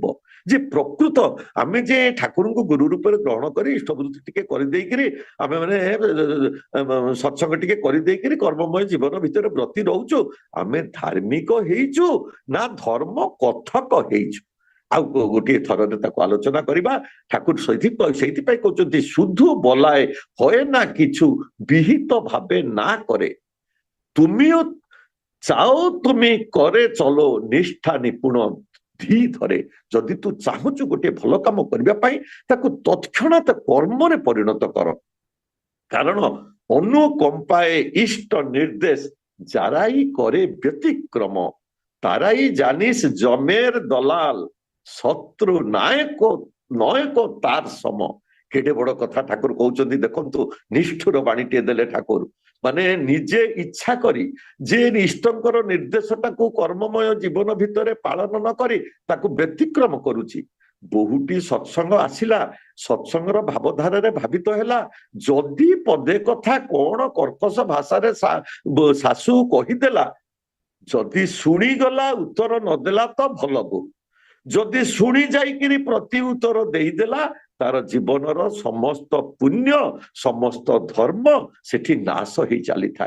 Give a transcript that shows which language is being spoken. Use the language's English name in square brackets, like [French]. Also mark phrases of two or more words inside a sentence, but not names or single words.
[Odia] ଯେ ପ୍ରକୃତ ଆମେ ଯେ ଠାକୁରଙ୍କୁ ଗୁରୁ ରୂପରେ ଗ୍ରହଣ କରି ଇଷ୍ଟବୃତ୍ତି ଟିକେ କରିଦେଇକିରି ଆମେ ମାନେ ସତ୍ସଙ୍ଗ ଟିକେ କରିଦେଇକିରି କର୍ମମୟ ଜୀବନ ଭିତରେ ବ୍ରତି ରହୁଛୁ, ଆମେ ଧାର୍ମିକ ହେଇଛୁ ନା ଧର୍ମ କଥକ ହେଇଛୁ? ଆଉ ଗୋଟିଏ ଥରରେ ତାକୁ ଆଲୋଚନା କରିବା। ଠାକୁର ସେଇଥିପାଇଁ କହୁଛନ୍ତି [Bangla] শুধু বলায় হয় না কিছু, বিহিত ভাবে না করে। তুমিও চাও তুমি করে চলো, নিষ্ঠা নিপুণ ধି ধরে। [Odia] ଯଦି ତୁ ଚାହୁଁଛୁ ଗୋଟିଏ ଭଲ କାମ କରିବା ପାଇଁ, ତାକୁ ତତ୍କ୍ଷଣାତ କର୍ମରେ ପରିଣତ କର। [Bangla] କାରଣ অনুকম্পায় ইষ্ট নির্দেশ, যারাই করে ব্যতিক্রম, তারাই জানিস জমের দলাল, শত্রু নায়ক নয়ক তার সম। [Odia] କେତେ ବଡ଼ କଥା ଠାକୁର কହୁଛନ୍ତି, ଦେଖନ୍ତୁ ନିଷ୍ଠୁର ବାଣୀଟିଏ ଦେଲେ ଠାକୁର। ମାନେ ନିଜେ ଇଚ୍ଛା କରି ଯେ ଇଷ୍ଟଙ୍କର ନିର୍ଦ୍ଦେଶଟାକୁ କର୍ମମୟ ଜୀବନ ଭିତରେ ପାଳନ ନ କରି ତାକୁ ବ୍ୟତିକ୍ରମ କରୁଛି। ବହୁଟି ସତ୍ସଙ୍ଗ ଆସିଲା, ସତ୍ସଙ୍ଗର ଭାବଧାରାରେ ଭାବିତ ହେଲା, ଯଦି ପଦେ କଥା କଣ କର୍କଶ ଭାଷାରେ ଶାଶୁ କହିଦେଲା, ଯଦି ଶୁଣିଗଲା ଉତ୍ତର ନଦେଲା ତ ଭଲ ବୋଉ, ଯଦି ଶୁଣି ଯାଇକିରି ପ୍ରତି ଉତ୍ତର ଦେଇଦେଲା, ତାର ଜୀବନର ସମସ୍ତ ପୁଣ୍ୟ, ସମସ୍ତ ଧର୍ମ ସେଠି ନାଶ ହେଇ ଚାଲିଥାଏ।